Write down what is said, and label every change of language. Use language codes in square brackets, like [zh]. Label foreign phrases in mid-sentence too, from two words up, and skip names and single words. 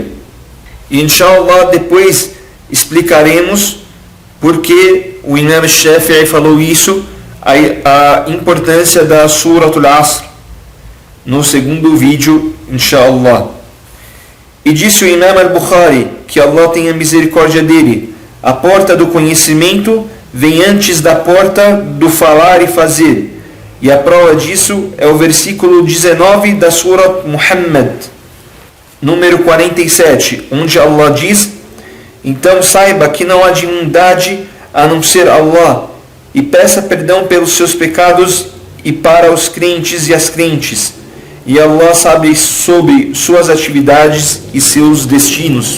[pt] E inshallah depois explicaremos porque o Imam Shafi'i falou isso, a importância da Suratul Asr, no segundo vídeo, inshallah. E disse o Imam al-Bukhari, que Allah tenha misericórdia dele: a porta do conhecimento vem antes da porta do falar e fazer. E a prova disso é o versículo 19 da Surat Muhammad, número 47, onde Allah diz: então saiba que não há divindade a não ser Allah, e peça perdão pelos seus pecados e para os crentes e as crentes, e Allah sabe sobre suas atividades e seus destinos.